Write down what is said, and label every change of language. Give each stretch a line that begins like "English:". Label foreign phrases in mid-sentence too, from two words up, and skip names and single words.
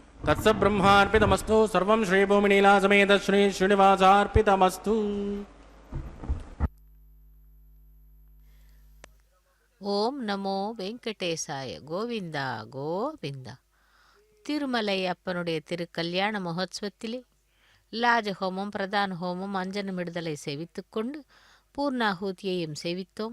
Sanskrit: तत्स ब्रह्मार्पितमस्तु सर्वं श्री भूमिनीला समेत श्री श्रीनिवासार्पितमस्तु. ॐ नमो वेङ्कटेशाय.
Tamil: கோவிந்தா கோவிந்தா. திருமலை அப்பனுடைய திருக்கல்யாண மகோத்சவத்திலே லாஜஹோமம், பிரதான ஹோமம், அஞ்சனமிடுதலை சேவித்து கொண்டு பூர்ணாகூதியையும் சேவித்தோம்.